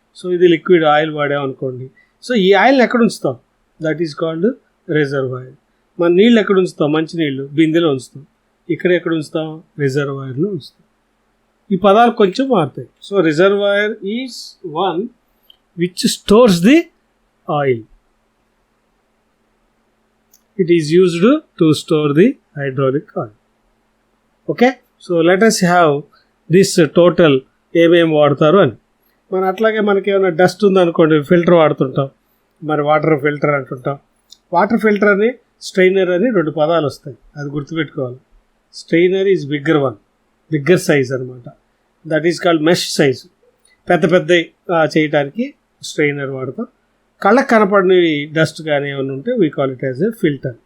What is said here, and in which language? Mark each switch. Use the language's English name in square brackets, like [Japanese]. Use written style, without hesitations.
[Telugu] So ఇది liquid oil వాడామనుకోండి. So ఈ ఆయిల్ని ఎక్కడ ఉంచుతాం, [English] That is called reservoir. [Telugu] మన నీళ్ళు ఎక్కడ ఉంచుతాం, మంచి నీళ్ళు బిందెలో ఉంచుతాం, ఇక్కడ ఎక్కడ ఉంచుతాం, రిజర్వాయర్లో ఉంచుతాం. ఈ పదాలు కొంచెం మారుతాయి. [English] So reservoir is one which stores the oil. It is used to store the hydraulic oil. Okay. So let us have this total [Telugu] ఏమేమి వాడతారు అని. మన అట్లాగే మనకి ఏమైనా డస్ట్ ఉందనుకోండి, ఫిల్టర్ వాడుతుంటాం, మరి వాటర్ ఫిల్టర్ అంటుంటాం. వాటర్ ఫిల్టర్ అని స్ట్రైనర్ అని రెండు పదాలు వస్తాయి, అది గుర్తుపెట్టుకోవాలి. [English] Strainer is bigger one, bigger size అనమాట. That is called mesh size. [Telugu] పెద్ద పెద్ద చేయడానికి స్ట్రైనర్ వాడతాం. కళ్ళకు కనపడినవి డస్ట్ కానీ ఏమైనా ఉంటే [English] We call it as a filter.